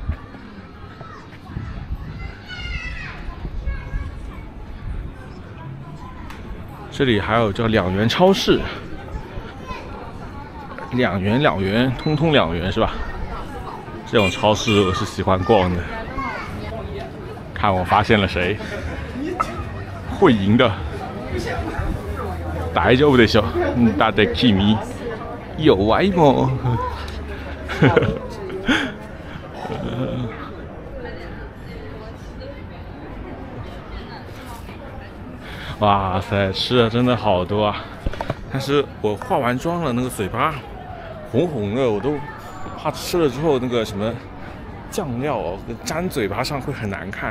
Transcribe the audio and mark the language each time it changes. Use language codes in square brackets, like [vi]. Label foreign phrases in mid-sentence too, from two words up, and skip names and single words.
[zh] 这里还有叫2元超市，2元，通通2元是吧？这种超市我是喜欢逛的。看我发现了谁？会赢的。 [ja] 大丈夫でしょ。だって君弱いもん。 [zh] 哇塞，吃的真的好多啊！但是我化完妆了，那个嘴巴红红的，我都怕吃了之后那个什么酱料哦，粘嘴巴上会很难看。